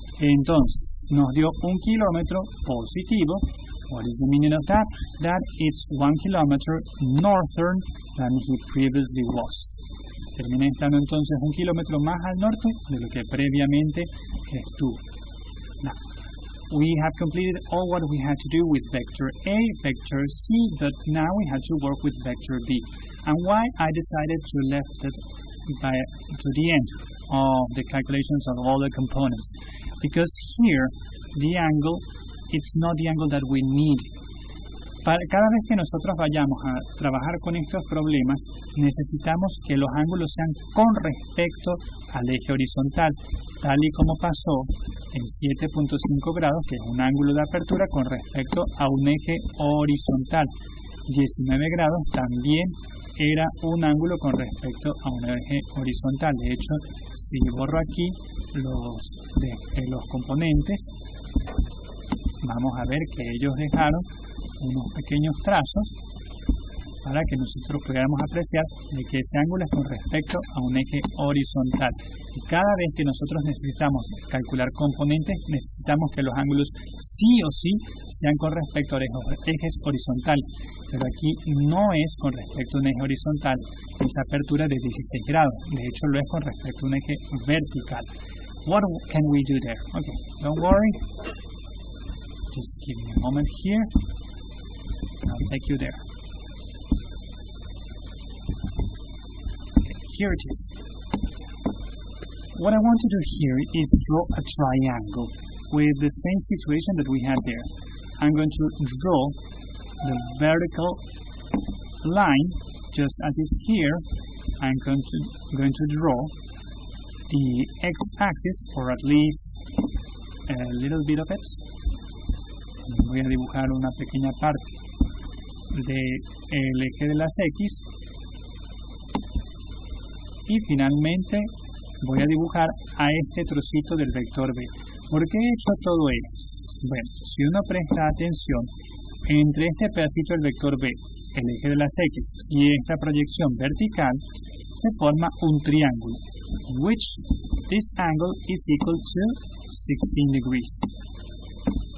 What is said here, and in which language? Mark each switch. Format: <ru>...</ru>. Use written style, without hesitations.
<es>Entonces, nos dio 1 kilómetro positivo.</es> <en>What is the meaning of that? That it's 1 kilometer northern than he previously was.</en> <es>Termina estando entonces 1 kilómetro más al norte de lo que previamente estuvo.</es> <en>Now, we have completed all what we had to do with vector A, vector C, but now we had to work with vector B. And why I decided to left it to the end of the calculations of all the components? Because here, the angle, it's not the angle that we need.</en> <es>Cada vez que nosotros vayamos a trabajar con estos problemas, necesitamos que los ángulos sean con respecto al eje horizontal, tal y como pasó en 7.5 grados, que es un ángulo de apertura con respecto a un eje horizontal. 19 grados también era un ángulo con respecto a un eje horizontal. De hecho, si borro aquí los componentes, vamos a ver que ellos dejaron unos pequeños trazos para que nosotros pudiéramos apreciar de que ese ángulo es con respecto a un eje horizontal. Y cada vez que nosotros necesitamos calcular componentes, necesitamos que los ángulos sí o sí sean con respecto a ejes horizontales. Pero aquí no es con respecto a un eje horizontal, esa apertura de 16 grados. De hecho, lo es con respecto a un eje vertical.</es> <en>What can we do there? Okay, don't worry. Just give me a moment here. I'll take you there. Okay, here it is. What I want to do here is draw a triangle with the same situation that we had there. I'm going to draw the vertical line just as is here. I'm going to draw the x-axis, or at least a little bit of it.</en> <es>Voy a dibujar una pequeña parte del eje de las X y finalmente voy a dibujar a este trocito del vector B. ¿Por qué he hecho todo esto? Bueno, si uno presta atención, entre este pedacito del vector B, el eje de las X y esta proyección vertical, se forma un triángulo,</es> <en>which this angle is equal to 16 degrees.</en>